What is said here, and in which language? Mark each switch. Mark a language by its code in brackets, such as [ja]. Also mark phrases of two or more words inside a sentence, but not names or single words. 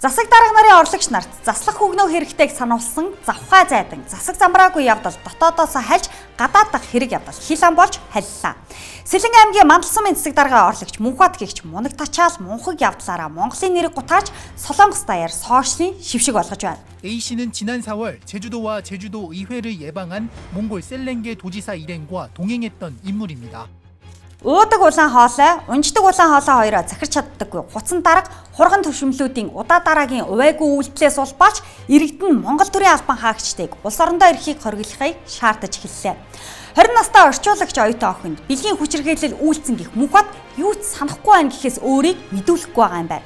[mn] Засаг дарга нарын орлогч нарт заслах хөгнөө хэрэгтэйг сануулсан завхай зайдан засаг замбраагүй явдал дотоодоос хальж гадаад дахь хэрэг явдал хил ам болж халиллаа. Сэлэн аймгийн Мандалсумын засаг дарга орлогч Мөнхбат гэгч Мунаг Тачаал Мунхаг явдлаараа Монголын нэрийг гутааж Солонгос даяар сошлийн шившиг болгож байна. [ko] A씨는 지난 4월 제주도와 제주도 의회를 예방한 몽골 셀렌게 도지사 일행과 동행했던 인물입니다. [mn] Уудаг улаан хоолой, унждаг улаан хоолой хоёроо захирч чаддаггүй хуцан дарга хурган төвшмлүүдийн удаа дараагийн увайгүй үйлдэлээс улбаач иргэдэн Монгол төрийн албан хаагчдыг улс орондоо ирэхийг хориглохыг шаардаж эхэллээ. 20 настай орчуулагч оюутан охинд бэлгийн хүчирхийлэл үйлцэн гих Мөнхбат юу ч санахгүй байна гэхээс өөрийг мэдүүлэхгүй байгаа юм байна.